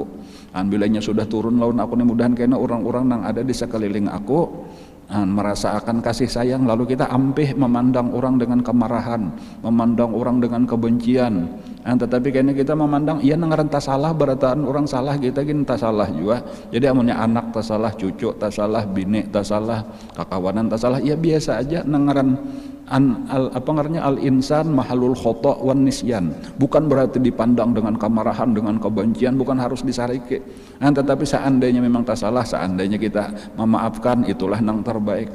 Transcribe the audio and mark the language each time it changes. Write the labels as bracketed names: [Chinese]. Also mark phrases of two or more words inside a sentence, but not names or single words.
[Indonesian] Bilanya sudah turun lawan aku nih mudahan karena orang-orang yang ada di sekeliling aku merasa akan kasih sayang, lalu kita ampih memandang orang dengan kemarahan, memandang orang dengan kebencian. [Banjar] Tetapi kayaknya kita memandang iya nangaran tak salah, berataan orang salah kita gini tak salah juga. Jadi amunnya anak tak salah, cucu tak salah, bini tak salah, kakawanan tak salah, ya biasa aja nangaran [Arabic] الإنسان محل الخطأ والنسيان. [Indonesian] Bukan berarti dipandang dengan kemarahan, dengan kebencian, bukan harus disariki. Tetapi seandainya memang tak salah, seandainya kita memaafkan, itulah yang terbaik.